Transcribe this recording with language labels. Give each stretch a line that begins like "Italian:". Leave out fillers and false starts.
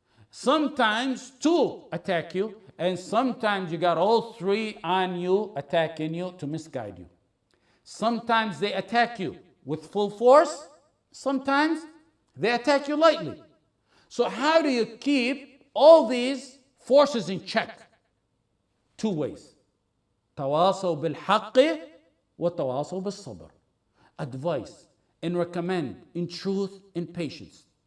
English: Sometimes 2 attack you. And sometimes you got all 3 on you, attacking you to misguide you. Sometimes they attack you with full force. Sometimes they attack you lightly. So how do you keep all these forces in check? 2 ways.
Arabic: تواصوا بالحق وتواصوا بالصبر.
English: Advice and recommend in truth and patience.